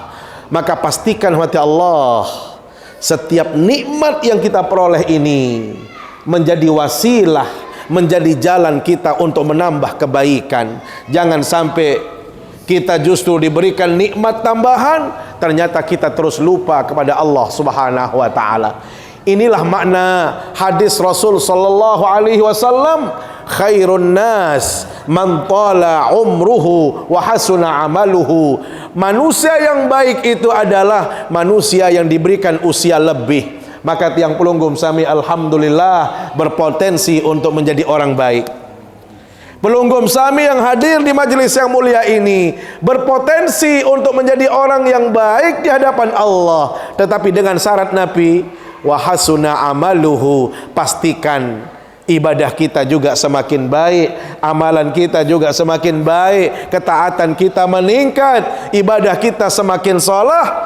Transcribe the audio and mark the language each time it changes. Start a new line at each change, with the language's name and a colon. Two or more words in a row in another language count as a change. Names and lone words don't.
Indonesian: Maka pastikan hati Allah, setiap nikmat yang kita peroleh ini menjadi wasilah, menjadi jalan kita untuk menambah kebaikan. Jangan sampai kita justru diberikan nikmat tambahan, ternyata kita terus lupa kepada Allah
Arabic: سبحانه وتعالى.
Indonesian: Inilah makna hadis Rasul
Arabic: صلى الله عليه وسلم, خير الناس من طال عمره وحسن عمله.
Indonesian: Manusia yang baik itu adalah manusia yang diberikan usia lebih. Maka
Sasak: tiang pelunggum sami
Indonesian: alhamdulillah berpotensi untuk menjadi orang baik.
Sasak: Pelunggum sami
Indonesian: yang hadir di majelis yang mulia ini berpotensi untuk menjadi orang yang baik di hadapan Allah, tetapi dengan syarat Nabi,
Arabic: وحسن عمله,
Indonesian: pastikan ibadah kita juga semakin baik, amalan kita juga semakin baik, ketaatan kita meningkat, ibadah kita semakin salah.